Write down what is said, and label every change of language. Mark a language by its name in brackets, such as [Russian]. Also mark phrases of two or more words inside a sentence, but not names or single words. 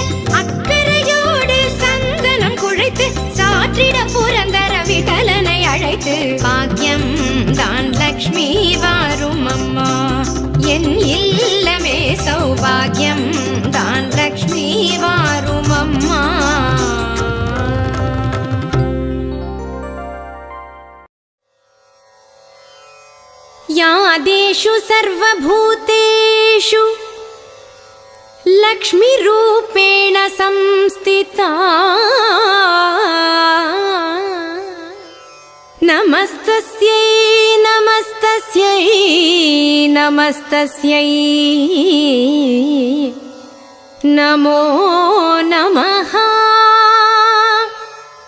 [Tamil] அக்கறையோடு சந்தனம் குழைத்து சாற்றிட புரந்தர விட்டலனை அழைத்து. பாக்கியம் தான் லக்ஷ்மி வாரும் அம்மா. என் இல்லமே சௌபாகியம் தான் லக்ஷ்மி வாரும் அம்மா. [Sanskrit] यादेषु सर्वभूतेषु लक्ष्मीरूपेण संस्थिता. नमस्तस्यै नमस्तस्यै नमस्तस्यै नमो नमः.